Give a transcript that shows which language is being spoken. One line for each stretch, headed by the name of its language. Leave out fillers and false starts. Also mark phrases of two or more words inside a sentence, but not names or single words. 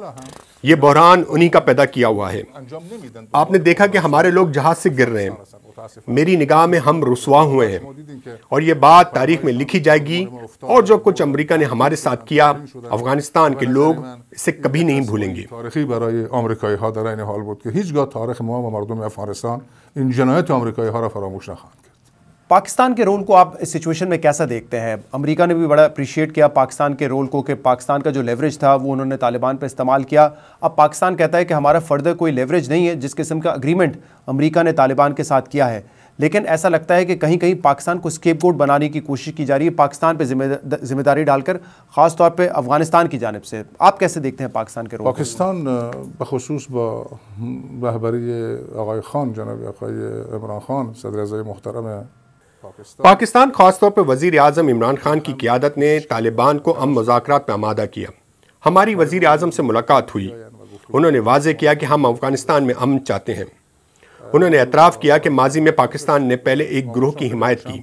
Urdu: یہ بحران انہی کا پیدا کیا ہوا ہے. آپ نے دیکھا کہ ہمارے لوگ جہاز سے گر رہے ہیں. میری نگاہ میں ہم رسوا ہوئے ہیں اور یہ بات تاریخ میں لکھی جائے گی. اور جو کچھ امریکہ نے ہمارے ساتھ کیا, افغانستان کے لوگ اسے کبھی نہیں بھولیں گے.
Persian: تاریخی برای آمریکایی ها در این حال بود که هیچگاه تاریخ ما و مردم افغانستان این جنایت آمریکایی ها را فراموش نخواهند کرد.
Urdu: پاکستان کے رول کو آپ اس سچویشن میں کیسا دیکھتے ہیں؟ امریکہ نے بھی بڑا اپریشیٹ کیا پاکستان کے رول کو کہ پاکستان کا جو لیوریج تھا وہ انہوں نے طالبان پہ استعمال کیا. اب پاکستان کہتا ہے کہ ہمارا فردر کوئی لیوریج نہیں ہے, جس قسم کا اگریمنٹ امریکہ نے طالبان کے ساتھ کیا ہے. لیکن ایسا لگتا ہے کہ کہیں کہیں پاکستان کو اسکیپ گوٹ بنانے کی کوشش کی جا رہی ہے, پاکستان پہ ذمہ داری ڈال کر, خاص طور پہ افغانستان کی جانب سے. آپ کیسے دیکھتے ہیں پاکستان کے رول؟
Persian: پاکستان بخصوص با رهبری آقای خان, جناب آقای عمران خان صدر اعظم محترم
Urdu: پاکستان, خاص طور پہ وزیر اعظم عمران خان کی قیادت نے طالبان کو امن مذاکرات میں آمادہ کیا. ہماری وزیر اعظم سے ملاقات ہوئی. انہوں نے واضح کیا کہ ہم افغانستان میں امن چاہتے ہیں. انہوں نے اعتراف کیا کہ ماضی میں پاکستان نے پہلے ایک گروہ کی حمایت کی.